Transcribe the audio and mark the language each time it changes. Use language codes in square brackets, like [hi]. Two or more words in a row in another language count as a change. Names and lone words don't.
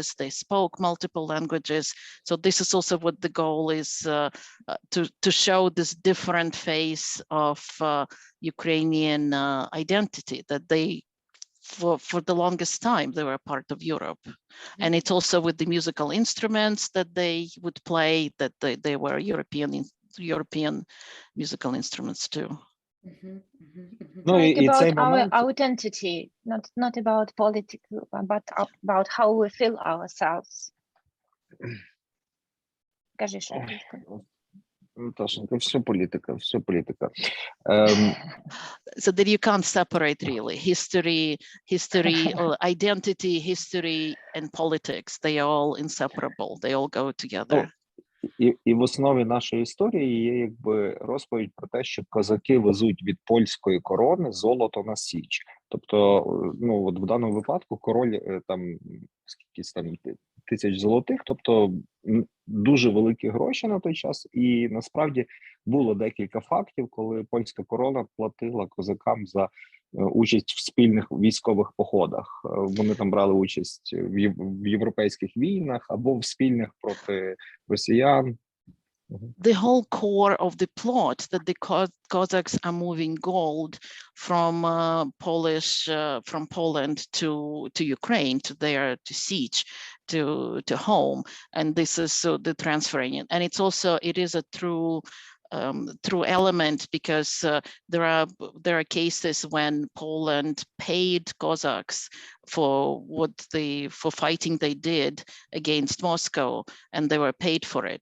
[en] They spoke multiple languages. So this is also what the goal is, to show this different face of Ukrainian identity, that they. For the longest time, they were part of Europe. Mm-hmm. And it's also with the musical instruments that they would play, that they were European European musical instruments too. [uk] Ну, [en] Like [uk] і цей [en] about our [uk] момент, [en] identity, not about politics, but about how we feel ourselves. [uk] Кажи, що російською. Наташенька, все політика, все політика. [en] So that you can't separate really history or identity, history and politics. They are all inseparable. They all go together. [uk] І в основі нашої історії є якби розповідь про те, що козаки везуть від польської корони золото на Січ. Тобто, ну от в даному випадку король там скільки там тисяч золотих, тобто дуже великі гроші на той час. І насправді було декілька фактів, коли польська корона платила козакам за участь в спільних військових походах. Вони там брали участь в європейських війнах або в спільних проти росіян. [en] The whole core of the plot that the Cossacks are moving gold from from Poland to Ukraine, to Siege, to home, and this is so the transferring it, and it is a true element because there are cases when Poland paid Cossacks for fighting they did against Moscow, and they were paid for it.